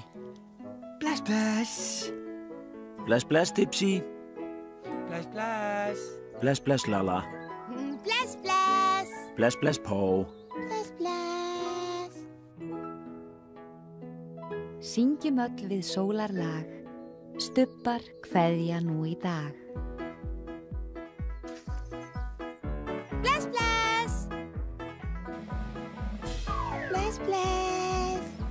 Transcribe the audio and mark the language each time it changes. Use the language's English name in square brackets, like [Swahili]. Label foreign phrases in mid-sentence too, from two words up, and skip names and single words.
[Icelandic] Bless, bless. Bless, bless, Dipsy. Bless, bless. Bless, bless, Lalla. Bless, bless. Bless, bless, Pó. Bless, bless. syngjum öll við sólarlag, stubbar kveðja nú í dag. Bless, bless. Bless, bless.